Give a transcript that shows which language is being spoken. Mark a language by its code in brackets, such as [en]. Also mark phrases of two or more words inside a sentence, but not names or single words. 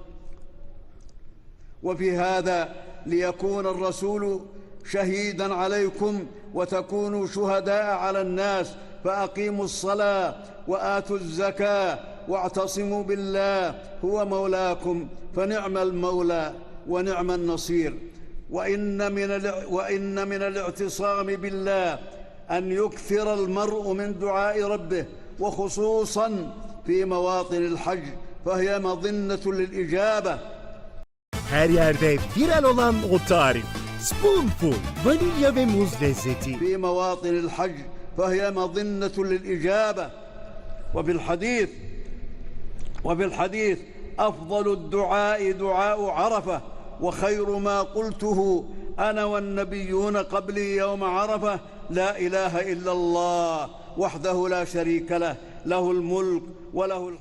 [ar] وفي هذا ليكون الرسول شهيداً عليكم وتكونوا شهداء على الناس، فأقيموا الصلاة وآتوا الزكاة واعتصموا بالله هو مولاكم، فنعم المولى ونعم النصير. وإن من الاعتصام بالله أن يكثر المرء من دعاء ربه، وخصوصاً في مواطن الحج، فهي مظنة للإجابة. [tr] Her yerde viral olan o tarif. Spoonful, vanilya ve muz lezzeti. [ar] في مواطن الحج فهي مظنة للإجابة. وفي الحديث أفضل الدعاء دعاء عرفة، وخير ما قلته أنا والنبيون قبلي يوم عرفة: لا إله إلا الله وحده لا شريك له، له الملك وله الحمد.